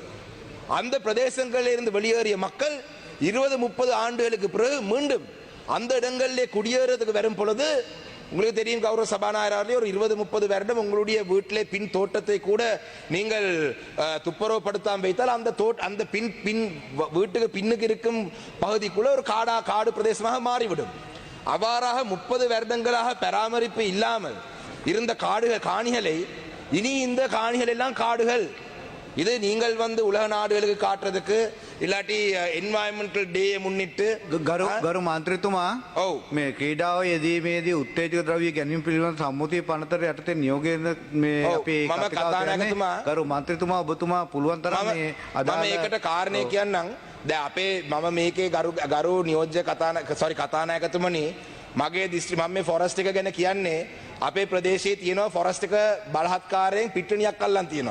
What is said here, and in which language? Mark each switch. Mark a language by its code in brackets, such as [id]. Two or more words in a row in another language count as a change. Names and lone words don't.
[ta] அந்த பிரதேசங்களில் இருந்து வெளியேறிய மக்கள் 20-30 ஆண்டுகளுக்கு பிறகு மீண்டும் அந்த இடங்களிலே குடியேறதுக்கு வரும் பொழுது உங்களுக்கு தெரியும் கௌரவ சபாநாயகரே, ஒரு 20-30 வருடம் உங்களுடைய வீட்டிலே பின் தோட்டத்தை கூட நீங்கள் துப்புரவுப்படுத்தாமல் வைத்தால் அந்த பின் வீட்டுக்கு பின்னுக்கு இருக்கும் பகுதிக்குள்ள ஒரு காடு பிரதேசமாக மாறிவிடும். அவ்வாறாக 30 வருடங்களாக பராமரிப்பு இல்லாமல் இருந்த காணிகளை இனி இந்த காணிகள் எல்லாம் காடுகள். இது நீங்கள் வந்து உலக நாடுகளுக்கு காட்டுறதுக்கு இல்லாட்டி [en] environmental day [ta] முன்னிட்டு [si] ගරු මන්ත්‍රීතුමා ඔව් මේ ක්‍රීඩාව යෙදීමේදී උත්තේජක ද්‍රව්‍ය ගැනීම පිළිබඳ සම්මුතිය පනතර යටතේ නියෝගය මේ ඔව්, අපේ මම කතානායකතුමා ගරු මන්ත්‍රීතුමා ඔබතුමා පුළුවන් තරම් මේ මම ඒකට කාරණේ කියන්නම්. දැන් අපේ මම මේකේ ගරු නියෝජ්‍ය කතානායකතුමනි, මගේ දිස්ත්‍රික් මම මේ ෆොරස්ට් එක ගැන කියන්නේ අපේ ප්‍රදේශයේ තියෙනවා ෆොරස්ට් එක බලහත්කාරයෙන් පිට්ටනියක් අල්ලන් තියෙනවා.